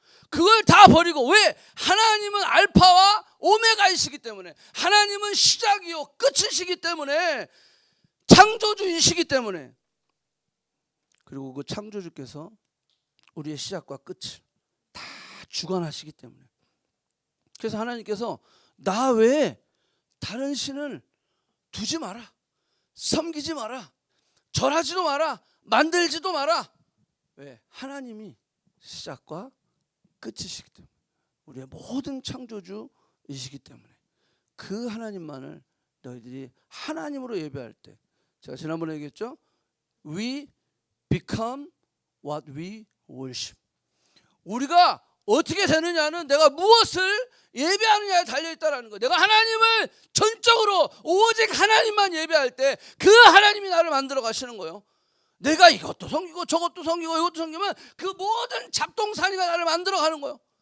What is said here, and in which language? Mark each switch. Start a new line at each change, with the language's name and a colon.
Korean: 그걸 다 버리고, 왜? 하나님은 알파와 오메가이시기 때문에, 하나님은 시작이요 끝이시기 때문에, 창조주이시기 때문에, 그리고 그 창조주께서 우리의 시작과 끝을 다 주관하시기 때문에, 그래서 하나님께서 나 외에 다른 신을 두지 마라, 섬기지 마라, 절하지도 마라, 만들지도 마라. 왜? 하나님이 시작과 끝이시기 때문에, 우리의 모든 창조주이시기 때문에 그 하나님만을 너희들이 하나님으로 예배할 때, 제가 지난번에 얘기했죠.
English: We become what we worship.
Korean: 우리가 어떻게 되느냐는 내가 무엇을 예배하느냐에 달려있다는 거예요. 내가 하나님을 전적으로 오직 하나님만 예배할 때 그 하나님이 나를 만들어 가시는 거예요. 내가 이것도 섬기고 저것도 섬기고 이것도 섬기면 그 모든 잡동사니가 나를 만들어 가는 거예요.